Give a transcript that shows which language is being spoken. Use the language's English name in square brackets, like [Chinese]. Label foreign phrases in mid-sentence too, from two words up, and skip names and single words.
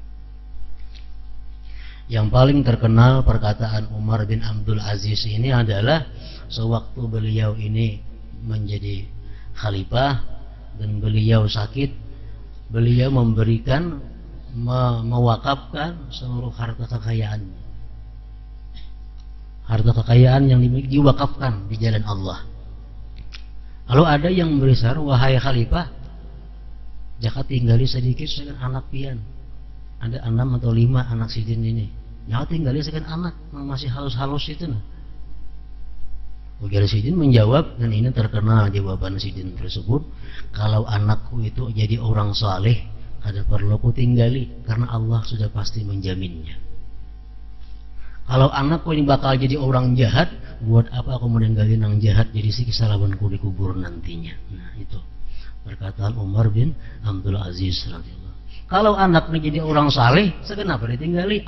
[Indonesian] Yang paling terkenal perkataan Umar bin Abdul Aziz ini adalah sewaktu beliau ini menjadi khalifah dan beliau sakit, beliau memberikan, mewakafkan seluruh harta kekayaannya. Harta kekayaan yang dimiliki diwakafkan di jalan Allah. Lalu ada yang berisar, wahai khalifah, [Banjar] jaka tinggali sedikit dengan anak pian. Ada 6 atau 5 anak sidin ini. Jaka tinggali dengan anak yang masih halus-halus itu. Ujar sidin menjawab, dan ini terkenal jawaban sidin tersebut, kalau anakku itu jadi orang saleh, kada perlu ku tinggali karena Allah sudah pasti menjaminnya. Kalau anakku ini bakal jadi orang jahat, buat apa aku meninggalin yang jahat jadi siksa lawanku di kubur nantinya. Nah itu perkataan Umar bin Abdul Aziz radhiyallahu. Kalau anaknya jadi orang saleh, kenapa ditinggali?